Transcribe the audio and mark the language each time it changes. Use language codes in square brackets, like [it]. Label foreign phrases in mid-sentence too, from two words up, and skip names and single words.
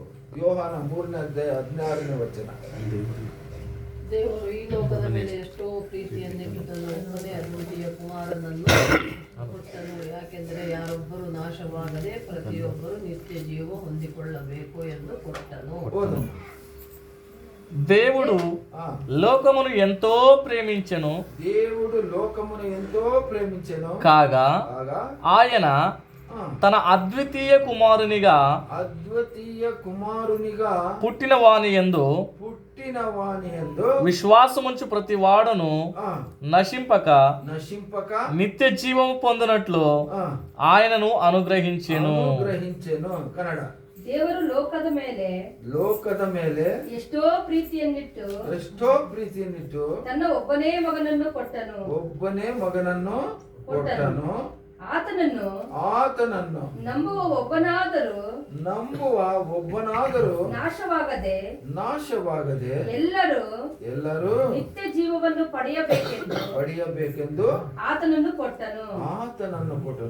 [kn] ಯೋಹಾನ 3ನೇ ಅಧ್ಯಾಯ 16ನೇ ವಚನ. ದೇವರು ಈ ಲೋಕದ ಮೇಲೆ ಎಷ್ಟೋ ಪ್ರೀತಿಯನ್ನಿಟ್ಟನು, ಒಬ್ಬನೇ ಅದ್ವಿತೀಯ ಕುಮಾರನನ್ನು ಕೊಟ್ಟನು, ಯಾಕೆಂದರೆ ಯಾರೊಬ್ಬರು ನಾಶವಾಗದೆ ಪ್ರತಿಯೊಬ್ಬರು ನಿತ್ಯ ಜೀವ ಹೊಂದಿಕೊಳ್ಳಬೇಕು ಎಂದು ಕೊಟ್ಟನು. [te] దేవుడు లోకమును ఎంతో ప్రేమించెను, దేవుడు లోకమును ఎంతో ప్రేమించెను కాగా ఆయన తన అద్వితీయ కుమారునిగా పుట్టిన వాని యందు విశ్వాసముంచు ప్రతి వాడును నశింపక నిత్య జీవము పొందినట్లు ఆయనను అనుగ్రహించెను. [kn] ಕನ್ನಡ. ದೇವರು ಲೋಕದ ಮೇಲೆ ಎಷ್ಟೋ ಪ್ರೀತಿಯನ್ನಿಟ್ಟು ತನ್ನ ಒಬ್ಬನೇ ಮಗನನ್ನು ಕೊಟ್ಟನು. ಆತನನ್ನು ನಂಬುವ ಒಬ್ಬನಾದರೂ ನಾಶವಾಗದೆ ಎಲ್ಲರೂ ನಿತ್ಯ ಜೀವವನ್ನು ಪಡೆಯಬೇಕೆಂದು ಆತನನ್ನು ಕೊಟ್ಟನು.